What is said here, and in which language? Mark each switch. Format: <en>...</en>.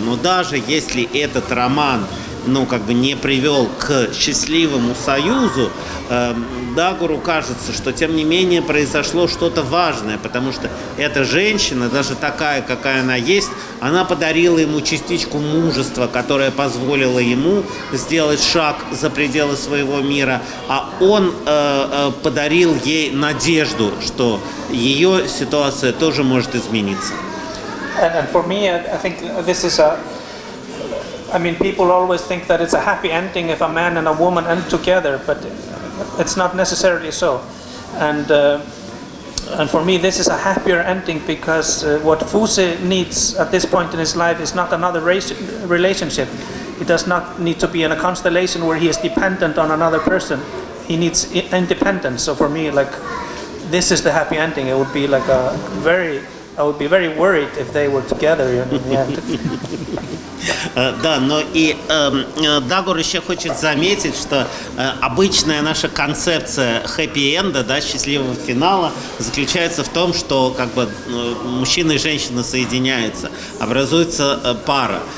<ru>Но даже если этот роман как бы не привел к счастливому союзу, Дагуру кажется, что тем не менее произошло что-то важное, потому что эта женщина, даже такая, какая она есть, она подарила ему частичку мужества, которая позволила ему сделать шаг за пределы своего мира, а он подарил ей надежду, что ее ситуация тоже может измениться.</ru> <en>And for me, I think this is I mean, people always think that it's a happy ending if a man and a woman end together, but it's not necessarily so. And for me, this is a happier ending because what Fuse needs at this point in his life is not another relationship. He does not need to be in a constellation where he is dependent on another person. He needs independence. So for me, like, this is the happy ending. It would be like I would be very worried if they were together in the end.</en> <ru>Да, но и Дагур еще хочет заметить, что обычная наша концепция хэппи-энда, да, счастливого финала, заключается в том, что как бы мужчина и женщина соединяются, образуется пара.</ru>